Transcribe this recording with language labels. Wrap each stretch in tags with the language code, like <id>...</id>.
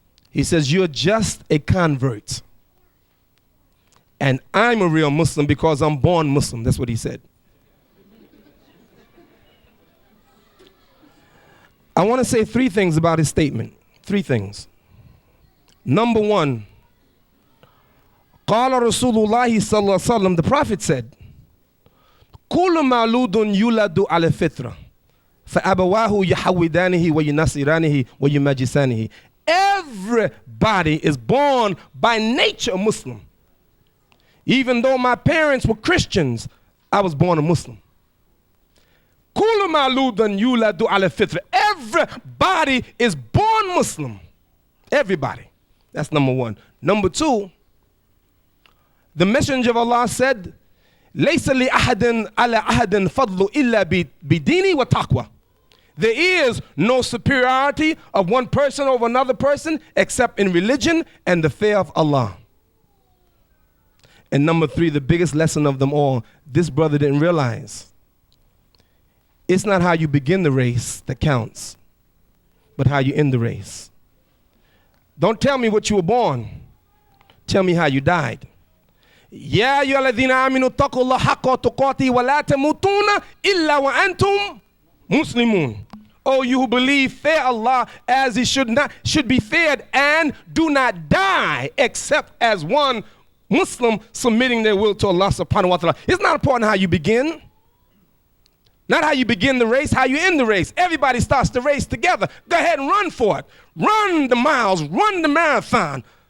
<en>He says, you're just a convert. And I'm a real Muslim because I'm born Muslim. That's what he said. I want to say 3 things about his statement. 3 things. Number 1,</en> <ar>قال رسول الله صلى الله عليه وسلم,</ar> <en>the Prophet said,</en> <ar>كل مولود يولد على الفطرة فأبواه يحودانه وينصرانه ويمجسانه.</ar> <en>Everybody is born by nature a Muslim. Even though my parents were Christians, I was born a Muslim.</en> <ar>كل مولود يولد على الفطرة.</ar> <en>Everybody is born Muslim. Everybody. That's number 1. Number 2, the Messenger of Allah said,</en> <ar>لَيْسَ لِأَحَدٍ عَلَى أَحَدٍ فَضْلُ إِلَّا بِدِينِ وَتَقْوَى.</ar> <en>There is no superiority of one person over another person except in religion and the fear of Allah. And number 3, the biggest lesson of them all, this brother didn't realize. It's not how you begin the race that counts, but how you end the race. Don't tell me what you were born. Tell me how you died.</en> <ar>يا أيها الذين آمنوا اتقوا الله حق تقاته ولا تموتون إلا وأنتم مسلمون.</ar> <en>Oh, you who believe, fear Allah as He should be feared, and do not die except as one Muslim submitting their will to Allah subhanahu wa ta'ala. It's not important how you begin. Not how you begin the race, how you end the race. Everybody starts the race together. Go ahead and run for it. Run the miles, run the marathon.</en>